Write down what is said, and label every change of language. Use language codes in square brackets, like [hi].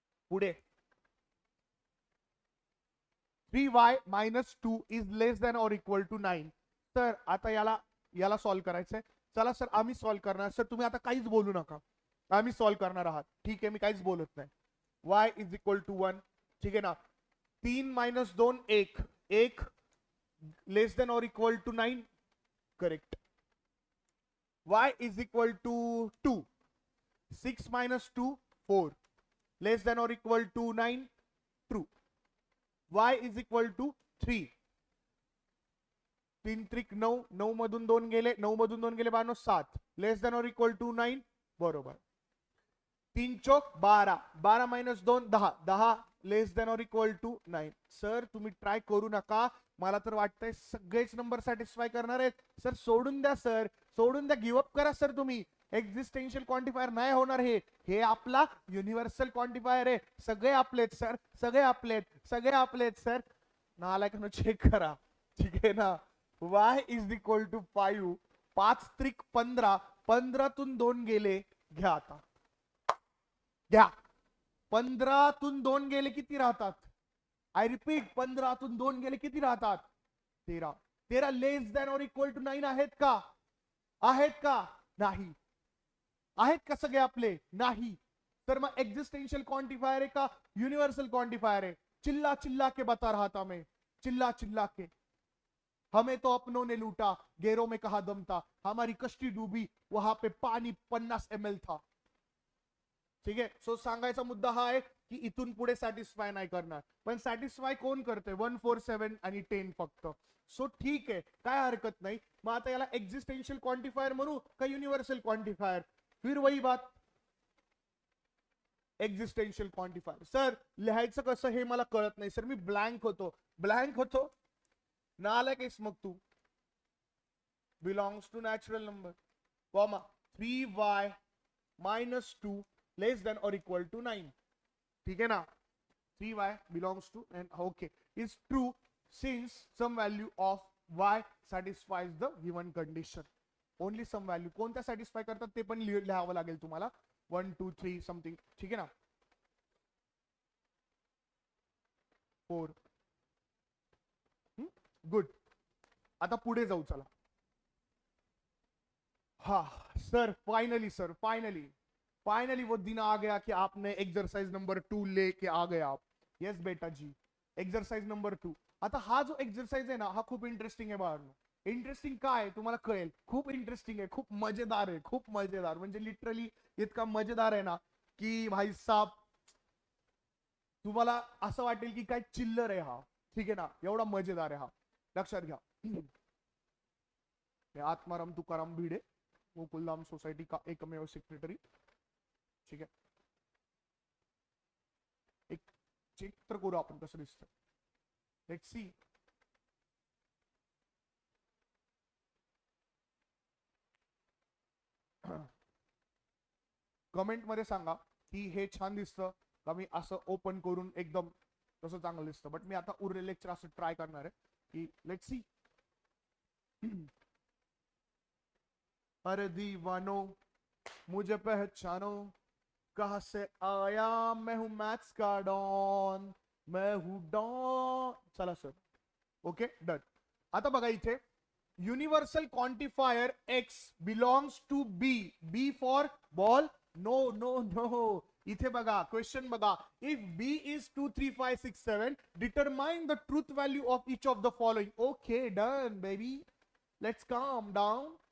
[en] पुढे 3y minus 2 is less than or equal to 9. [mr] तर आता याला सॉल्व करायचंय. चला सर आम्ही सॉल्व करणार. सर तुम्ही आता काहीच बोलू नका, आम्ही सॉल्व करणार आहात. ठीक आहे, मी काहीच बोलत नाही. [en] y is equal to 1. [mr] ठीक आहे ना. [en] 3 minus 2 1 1 less than or equal to 9. Correct. y is equal to 2. 6 minus 2 4 less than or equal to 9. True. y is equal to 3. [mr] 3 त्रिक 9 9 मधून 2 गेले 9 मधून 2 गेले 7 [en] Less than or equal to 9. [mr] बरोबर. [en] 3 चौक 12 12 minus 2 10 10 less than or equal to 9. [mr] सर तुम्ही ट्राय करू नका, मला तर वाटतंय सगळेच नंबर सॅटिस्फाय करणार आहेत. सर सोडून द्या, सर सोडून द्या, [en] give up [mr] करा सर तुम्ही. एक्झिस्टेन्शियल क्वांटिफायर नाही होणार. हे आपला युनिव्हर्सल क्वांटिफायर आहे. सगळे आपलेत सर, सगळे आपलेत सर. नालायकांनो चेक करा. ठीक आहे ना. [en] y is equal to 5. [mr] 5 त्रिक 15 15तून 2 गेले. घ्या आता, घ्या. 15तून 2 गेले किती राहतात? [en] I repeat, [mr] 15तून 2 गेले किती राहतात? 13. [en] 13 less than or equal to 9 [mr] आहेत का? आहेत का? नाही. आहेत का सगळे आपले? नाही. तर मग एक्झिस्टेन्शियल क्वांटिफायर है का यूनिवर्सल क्वांटिफायर है? [hi] चिल्ला चिल्ला के बता रहा था मैं, चिल्ला चिल्ला के. हमें तो अपनों ने लूटा, गैरों में कहा दम था, हमारी कश्ती डूबी, वहां पे पानी 50 ml था. [mr] ठीक आहे. सो सांगायचा मुद्दा हा आहे की इथून पुढे सॅटिस्फाय नाही करणार. पण सॅटिस्फाय कोण करते? 1 4 7 आणि 10 फक्त. सो ठीक आहे, काय हरकत नाही. मग आता याला एक्झिस्टेन्शियल क्वांटिफायर म्हणू का युनिव्हर्सल क्वांटिफायर? [hi] फिर वही बात, एक्झिस्टेन्शियल क्वांटिफायर. [mr] सर लिहायचं कसं हे मला कळत नाही सर, मी ब्लँक होतो. नालायक मग तू. [en] Belongs to natural number comma 3y minus 2 less than or equal to 9. [hi] ठीक है ना. [en] 3y belongs to and okay is true since some value of y satisfies the given condition. Only some value. [mr] कोणत्या satisfy करतात ते पण लिहावं लागेल तुम्हाला. 1 2 3 समथिंग. ठीक आहे ना. 4. गुड. आता पुढे जाऊ चला. [hi] हा सर फाइनली वो दिन आ गया कि आपने एक्सरसाइज नंबर 2 लेके आ गए आप. यस बेटा जी, एक्सरसाइज नंबर 2. [mr] आता हा जो एक्सरसाइज आहे ना, हा खूप इंटरेस्टिंग आहे बाळांनो. इंटरेस्टिंग काय तुम्हाला कळेल. खूप इंटरेस्टिंग आहे, खूप मजेदार आहे, खूप मजेदार म्हणजे लिटरली इतका मजेदार आहे ना की भाई साहब तुम्हाला असं वाटेल की काय चिल्लर आहे हा. ठीक आहे ना. एवढा मजेदार आहे हा. लक्षात घ्या. आत्माराम तुकाराम भिडे, गोकुलधाम सोसायटी का एकमेव सेक्रेटरी. ठीक आहे. एक चेक तर करू आपण कसं दिसतं. [en] Let's see. [mr] कमेंट मध्ये सांगा की हे छान दिसतं का मी असं ओपन करून एकदम तसं चांगलं दिसतं. बट मी आता उरलेले लेक्चर असं ट्राय करणार आहे की [en] Let's see. [hi] अरे दीवानो मुझे पहचानो, कहां से आया, मैं हूं मैथ्स का डॉन, मैं हूं डॉन. [mr] चला सर. [en] Okay done. [mr] आता बघा इथे universal quantifier x belongs to be. [en] B for ball. No no no. [mr] इथे बघा क्वेश्चन बघा. [en] If B is 2 3 5 6 7 determine the truth value of each of the following. Okay done baby. Let's calm down.